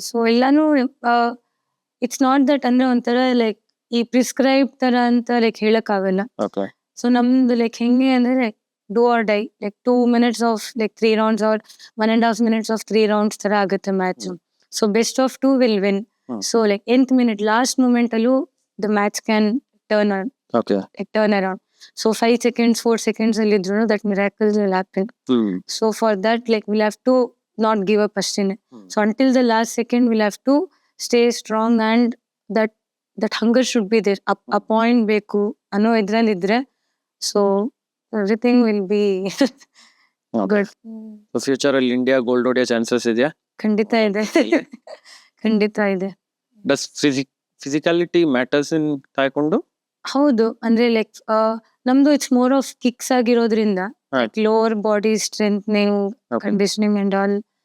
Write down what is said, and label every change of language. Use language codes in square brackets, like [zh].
[kn] So ಎಲ್ಲಾನು [en] it's not that [kn] ಅಂದ್ರೆ ಒಂಥರ ಲೈಕ್ ಈ ಪ್ರಿಸ್ಕ್ರೈಬ್ ತರ ಅಂತ ಲೈಕ್ ಹೇಳಕ್ ಆಗಲ್ಲ. [en] Okay. [kn] ಸೊ ನಮ್ದು ಲೈಕ್ ಹೆಂಗೆ ಅಂದ್ರೆ like do or die, like 2 minutes of like 3 rounds R 1.5 minutes of 3 rounds ತರ ಆಗುತ್ತೆ match. [en] So best of 2 will win. So like 8th minute last moment ಅಲ್ಲೂ the match can okay. Turn around. So 5 seconds, 4 seconds [kn] ಅಲ್ಲಿ ಇದ್ರು [en] that miracles will happen. So for that like we'll have to not give up ಅಷ್ಟೇನೆ. So until the last second we'll have to stay strong and that hunger should be there. [kn] A point ಬೇಕು ಅನ್ನೋ ಇದ್ರಲ್ಲಿ ಇದ್ರೆ [en] so everything will be good. [kn] Future ಅಲ್ಲಿ India gold ಹೊಡೆಯೋ chances ಇದೆಯಾ? ಖಂಡಿತ ಇದೆ. ಖಂಡಿತ ಇದೆ. [en] Does physicality matters in taekwondo? [kn] ಹೌದು, ಅಂದ್ರೆ ಲೈಕ್ ನಮ್ದು [en] it's more of kicks [kn] ಆಗಿರೋದ್ರಿಂದ lower body strengthening, conditioning and all.